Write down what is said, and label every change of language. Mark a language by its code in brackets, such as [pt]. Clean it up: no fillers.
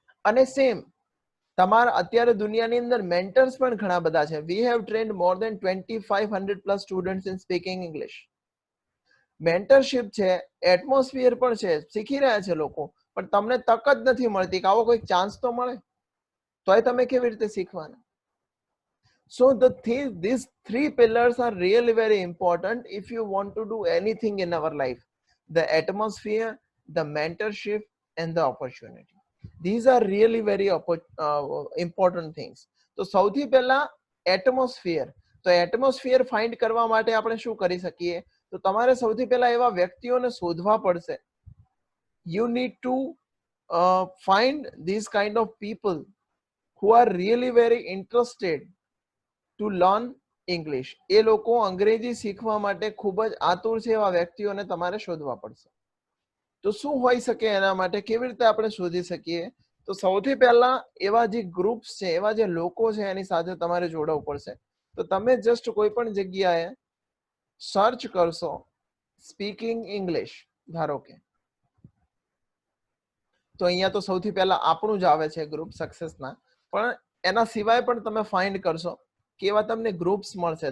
[gu] અને સેમ તમારા અત્યારે દુનિયાની અંદર મેન્ટર્સ પણ ઘણા બધા છે. [en] We have trained more than 2500 plus students in speaking English. [gu] Mentorship છે, એટમોસ્ફિયર પણ છે, શીખી રહ્યા છે લોકો, પણ તમને તક જ નથી મળતી કે આવો કોઈ ચાન્સ તો મળે, તોય તમે કેવી રીતે શીખવાના? [en] So these 3 pillars are really very important if you want to do anything in our life: the atmosphere, the mentorship, and the opportunity. These are really very important things. [gu] તો સૌથી પહેલા એટમોસ્ફિયર. તો એટમોસ્ફિયર ફાઇન્ડ કરવા માટે આપણે શું કરી શકીએ? તો તમારે સૌથી પહેલા એવા વ્યક્તિઓને શોધવા પડશે. [en] You need to find these kind of people who are really very interested to learn English. [gu] એ લોકો અંગ્રેજી શીખવા માટે ખૂબ જ આતુર છે, એવા વ્યક્તિઓને તમારે શોધવા પડશે. તો શું હોઈ શકે એના માટે, કેવી રીતે આપણે શોધી શકીએ? તો સૌથી પહેલા એવા જે ગ્રુપ્સ છે, એવા જે લોકો છે એની સાથે તમારે જોડાવવું પડશે. તો તમે જસ્ટ કોઈ પણ જગ્યાએ સર્ચ કરશો સ્પીકિંગ ઇંગ્લિશ ધારો કે, તો અહીંયા તો સૌથી પહેલા આપણું જ આવે છે ગ્રુપ સક્સેસના, પણ એના સિવાય પણ તમે ફાઇન્ડ કરશો કે એવા તમને ગ્રુપ્સ મળશે.